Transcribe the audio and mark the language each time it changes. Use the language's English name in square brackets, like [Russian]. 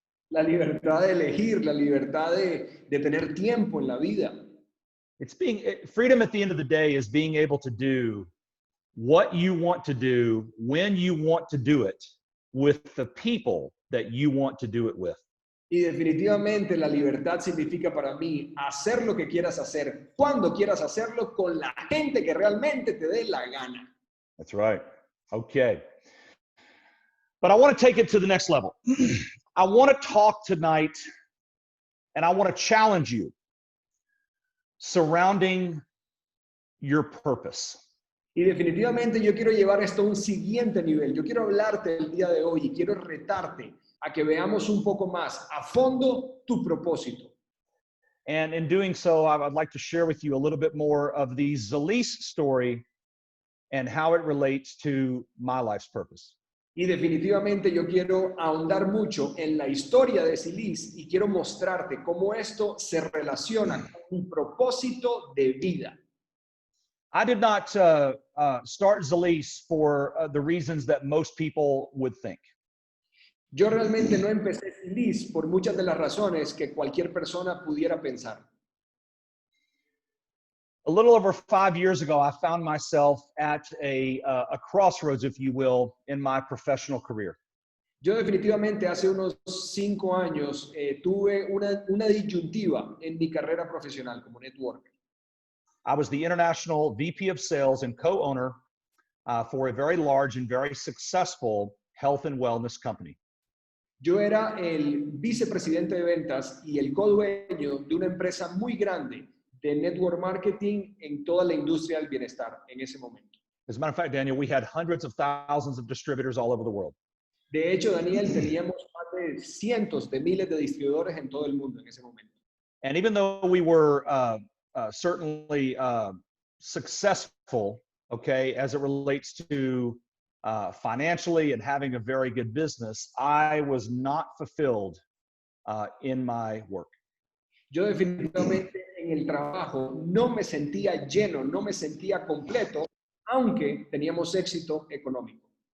[Spanish] la libertad de elegir, la libertad de tener tiempo en la vida. [English] Freedom at the end of the day is being able to do what you want to do when you want to do it with the people that you want to do it with. [Spanish] Y definitivamente la libertad significa para mí hacer lo que quieras hacer, cuando quieras hacerlo, con la gente que realmente te dé la gana. [English] That's right. Okay. But I want to take it to the next level. I want to talk tonight and I want to challenge you surrounding your purpose. [Spanish] Y definitivamente yo quiero llevar esto a un siguiente nivel. Yo quiero hablarte el día de hoy y quiero retarte a que veamos un poco más a fondo tu propósito. [English] And in doing so, I would like to share with you a little bit more of the Zrii story and how it relates to my life's purpose. [Spanish] Y definitivamente yo quiero ahondar mucho en la historia de Zrii y quiero mostrarte cómo esto se relaciona con un propósito de vida. [English] I did not start Zrii for the reasons that most people would think. [Spanish] Yo realmente no empecé Zrii por muchas de las razones que cualquier persona pudiera pensar. [English] A little over 5 years ago, I found myself at a crossroads, if you will, in my professional career. [Spanish] Yo definitivamente hace unos 5 años tuve una disyuntiva en mi carrera profesional como networker. [English] I was the international VP of sales and co-owner for a very large and very successful health and wellness company. [Spanish] Yo era el vicepresidente de ventas y el co-dueño de una empresa muy grande de network marketing en toda la industria del bienestar en ese momento. [English] As a matter of fact, Daniel, we had hundreds of thousands of distributors all over the world. [Spanish] De hecho, Daniel, teníamos más de cientos de miles de distribuidores en todo el mundo en ese momento. [English] And even though we were certainly successful, okay, as it relates to financially and having a very good business, I was not fulfilled in my work. [Spanish] Yo definitivamente en el trabajo no me sentía lleno, no me sentía completo, aunque teníamos éxito económico.